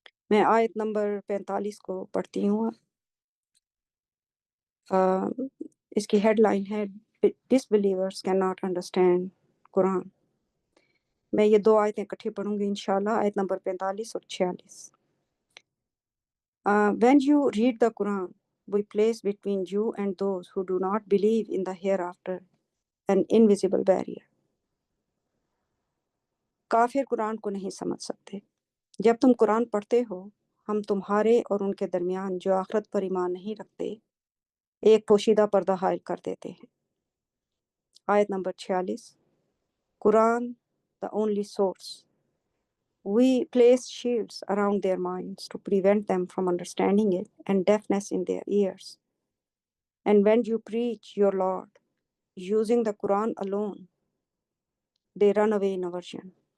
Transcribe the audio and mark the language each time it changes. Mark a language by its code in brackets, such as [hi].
[ur] میں آیت نمبر 45 کو پڑھتی ہوں. اس کی ہیڈ لائن ہے [en] ڈسبلیورز can not understand Quran. [ur] میں یہ دو آیتیں اکٹھی پڑھوں گی انشاءاللہ، آیت نمبر 45 اور 46. [en] When you read the Quran, we place between you and those who do not believe in the hereafter an invisible barrier. [ur] کافر قرآن کو نہیں سمجھ سکتے. جب تم قرآن پڑھتے ہو، ہم تمہارے اور ان کے درمیان جو آخرت پر ایمان نہیں رکھتے ایک پوشیدہ پردہ حائل کر دیتے ہیں. آیت number 46. [en] قرآن the only source. We place shields around their minds to prevent them from understanding it and deafness in their ears. And when you preach your Lord using the Quran alone, they run away in aversion.